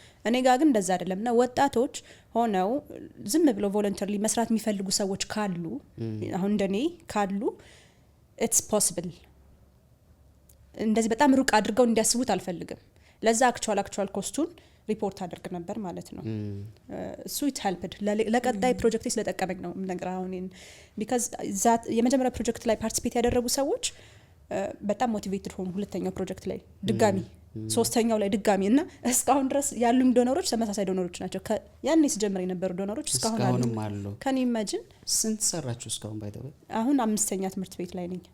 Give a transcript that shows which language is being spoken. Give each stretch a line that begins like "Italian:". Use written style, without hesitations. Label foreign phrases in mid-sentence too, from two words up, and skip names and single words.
Amharic: እኔ ጋር ግን እንደዛ አይደለም። እና ወጣቶች ሆነው ዝም ብለው ቮለንተሪ መስራት የሚፈልጉ ሰዎች ካሉ አሁን እንደኔ ካሉ it's possible እንደዚህ በጣም ሩቅ አድርገው እንዲያስቡት አልፈልግም። ለዛ አክቹዋል ኮስቱን ሪፖርት አድርግ ነበር ማለት ነው። እሱ
English: it helped
Amharic: ለቀጣይ ፕሮጀክት ስለተጠቀመኝ ነው ነገር አሁን
English: because that
Amharic: የመጀመሪያ ፕሮጀክት ላይ ፓርቲሲፔት ያደረጉ ሰዎች በጣም ሞቲቬትድ ሆኑ። ሁለተኛው ፕሮጀክት ላይ ድጋሚ ሶስተኛው ላይ ድጋሚ እና እስካሁን ድረስ ያሉም ዶኖሮች ተመሳሳይ ዶኖሮች ናቸው። ያኔ ሲጀምር የነበሩ ዶኖሮች እስካሁን አሉ። ከኔ ኢማጂን ስንት ሰራችሁ እስካሁን? ባይተው አሁን 5ኛ ትምህርት ቤት ላይ ነኝ።